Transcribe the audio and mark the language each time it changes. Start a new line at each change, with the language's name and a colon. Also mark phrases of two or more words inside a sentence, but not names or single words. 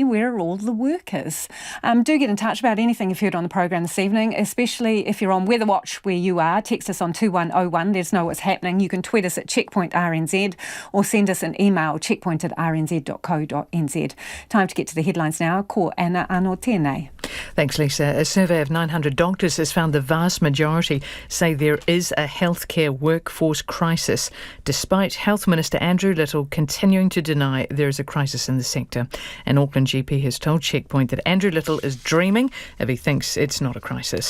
English: Where are all the workers? Do get in touch about anything you've heard on the program this evening, especially if you're on Weather Watch where you are. Text us on 2101. Let us know what's happening. You can tweet us at Checkpoint RNZ or send us an email, checkpoint@rnz.co.nz. Time to get to the headlines now.
Māori: Ko ana anō tēnei.
English: Thanks, Lisa. A survey of 900 doctors has found the vast majority say there is a healthcare workforce crisis, despite Health Minister Andrew Little continuing to deny there is a crisis in the sector. An Auckland GP has told Checkpoint that Andrew Little is dreaming if he thinks it's not a crisis.